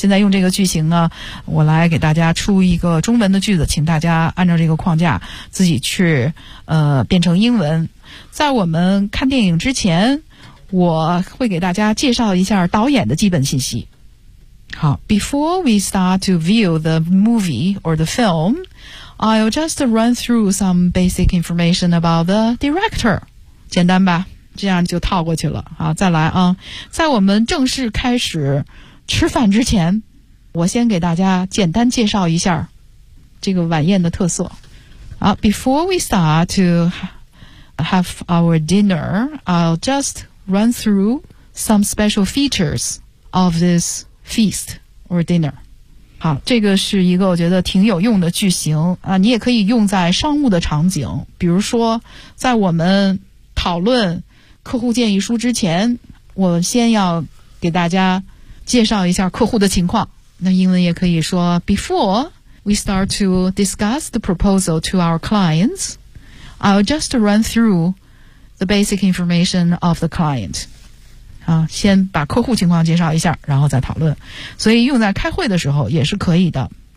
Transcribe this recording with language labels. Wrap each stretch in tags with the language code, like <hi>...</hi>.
<zh>现在用这个句型呢，我来给大家出一个中文的句子，请大家按照这个框架自己去变成英文。在我们看电影之前，我会给大家介绍一下导演的基本信息。好</zh> <en>before we start to view the movie or the film, I'll just run through some basic information about the director.</en> <zh>简单吧，这样就套过去了。好，再来啊，在我们正式开始吃饭之前，我先给大家简单介绍一下这个晚宴的特色。好</zh> <en>before we start to have our dinner, I'll just run through some special features of this. Feast or dinner.</en> <zh>好，这个是一个我觉得挺有用的句型啊，你也可以用在商务的场景，比如说在我们讨论客户建议书之前，我先要给大家介绍一下客户的情况。那英文也可以说</zh> <en>Before we start to discuss the proposal to our clients, I'll just run through the basic information of the client.</en> <zh>啊，先把客户情况介绍一下，然后再讨论。所以用在开会的时候也是可以的。</zh>